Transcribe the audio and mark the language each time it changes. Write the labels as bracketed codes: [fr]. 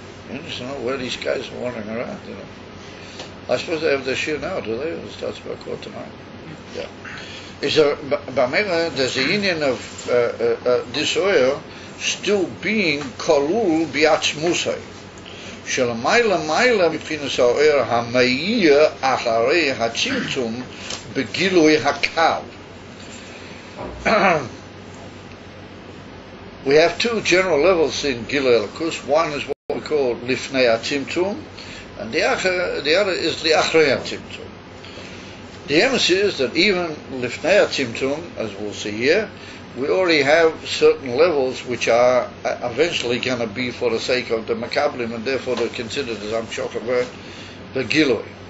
[en] You understand where these guys are wandering around, I suppose they have their shir now, do they? It starts by quarter tonight. Yeah. There's a union of this Oyer still being kolul bi'atzmusay. [he] שלמעלה מעלה מבחינת האור המאיר אחרי הצמצום בגילוי הקל. [en] We have two general levels in Gilui Elokus. One is what we call Lifnei HaTzimtzum, and the other is the Achrei HaTzimtzum. The emphasis is that even Lifnei HaTzimtzum, as we'll see here, we already have certain levels which are eventually going to be for the sake of the Makablim, and therefore they're considered as Hamshocha V'Gilui.